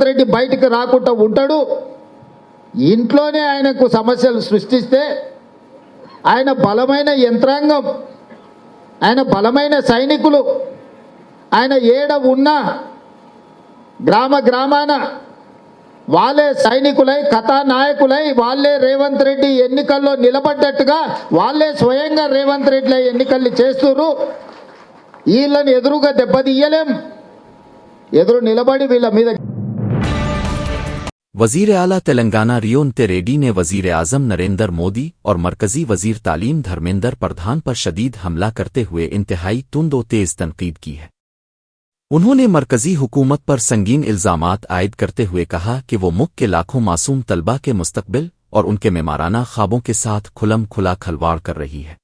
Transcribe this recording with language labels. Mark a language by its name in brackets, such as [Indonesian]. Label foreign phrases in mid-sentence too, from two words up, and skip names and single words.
[Telugu] రెడ్డి బయటికి రాకుండా ఉంటాడు, ఇంట్లోనే ఆయనకు సమస్యలు సృష్టిస్తే ఆయన బలమైన యంత్రాంగం, ఆయన బలమైన సైనికులు, ఆయన ఏడ ఉన్నా గ్రామ గ్రామాన వాళ్ళే సైనికులై కథానాయకులై వాళ్ళే రేవంత్ రెడ్డి ఎన్నికల్లో నిలబడ్డట్టుగా వాళ్ళే స్వయంగా రేవంత్ రెడ్డి ఎన్నికల్ని చేస్తున్నారు। వీళ్ళని ఎదురుగా దెబ్బతీయలేం, ఎదురు నిలబడి వీళ్ళ మీద। [Urdu] وزیر اعلیٰ تلنگانہ ریونت ریڈی نے وزیر اعظم نریندر مودی اور مرکزی وزیر تعلیم دھرمیندر پردھان پر شدید حملہ کرتے ہوئے انتہائی تند و تیز تنقید کی ہے۔ انہوں نے مرکزی حکومت پر سنگین الزامات عائد کرتے ہوئے کہا کہ وہ ملک کے لاکھوں معصوم طلبہ کے مستقبل اور ان کے معمارانہ خوابوں کے ساتھ کھلم کھلا کھلواڑ کر رہی ہے۔